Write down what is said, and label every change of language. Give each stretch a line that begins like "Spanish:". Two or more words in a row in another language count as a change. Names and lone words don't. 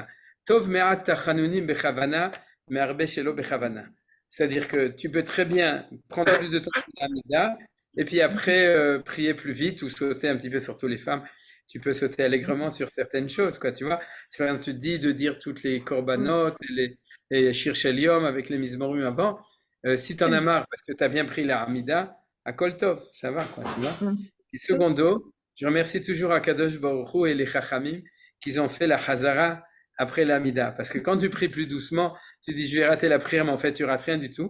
Hebrew: טוב מעט תחנונים בכוונה, מהרבות שלא בכוונה.
French: C'est-à-dire que tu peux très bien prendre plus de temps pour l'Amida et puis après prier plus vite ou sauter un petit peu, surtout les femmes. Tu peux sauter allègrement sur certaines choses, quoi, tu vois. C'est par exemple, tu te dis de dire toutes les korbanot et les
Hebrew: שיר של יום
French: avec les mizmorim avant. Si tu en as marre parce que tu as bien pris la Amida, à
Hebrew: כל טוב,
French: ça va, quoi, tu vois. Et secondo, je remercie toujours
Hebrew: הקדוש ברוך הוא
French: et les Chachamim qu'ils ont fait la Hazara après l'Amida. Parce que quand tu pries plus doucement, tu dis je vais rater la prière, mais en fait tu rates rien du tout.